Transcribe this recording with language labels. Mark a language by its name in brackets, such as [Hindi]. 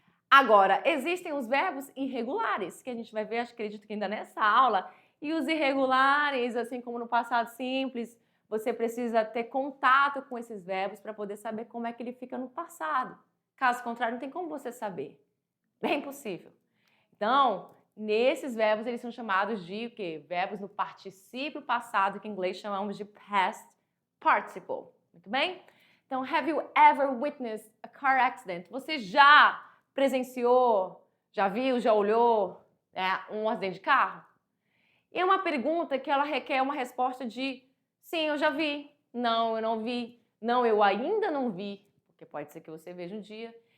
[Portuguese] Agora, existem os verbos irregulares, que a gente vai ver, acredito que ainda nessa aula, e os irregulares, assim como no passado simples, você precisa ter contato com esses verbos para poder saber como é que ele fica no passado. Caso contrário, não tem como você saber. É impossível. Então, nesses verbos, eles são chamados de o quê? Verbos no particípio passado, que em inglês chamamos de past participle. Muito bem? [English] Então, have you ever witnessed a car accident? [Portuguese] Você já presenciou, já viu, já olhou um acidente de carro? E é uma pergunta que ela requer uma resposta de sim, eu já vi, não, eu não vi, não, eu ainda não vi, porque pode ser que você veja um dia.